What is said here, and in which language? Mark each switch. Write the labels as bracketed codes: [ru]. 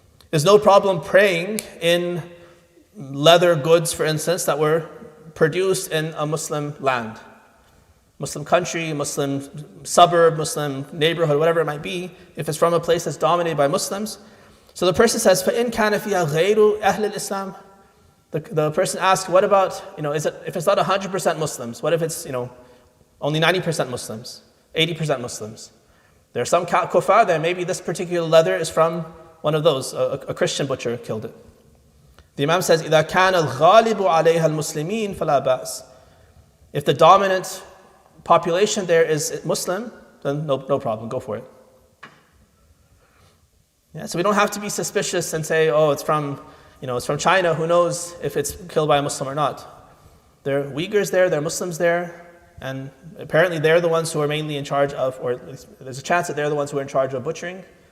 [en] There's no problem praying in leather goods, for instance, that were produced in a Muslim land. Muslim country, Muslim suburb, Muslim neighborhood, whatever it might be, if it's from a place that's dominated by Muslims. So the person says, [ar] فَإِنْ كَانَ فِيهَا غَيْرُ أَهْلِ الْإِسْلَامِ. [en] The person asks, what about, if it's not 100% Muslims, what if it's, only 90% Muslims, 80% Muslims? There are some kuffar that maybe this particular leather is from one of those, a Christian butcher killed it. The Imam says, [ar] إِذَا كَانَ الْغَالِبُ عَلَيْهَا الْمُسْلِمِينَ فَلَا بَأْسَ. [en] If the dominant population there is Muslim, then no problem, go for it. Yeah, so we don't have to be suspicious and say, it's from China, who knows if it's killed by a Muslim or not. There are Uyghurs there, there are Muslims there, and apparently they're the ones who are mainly in charge of, or at least there's a chance that they're the ones who are in charge of butchering.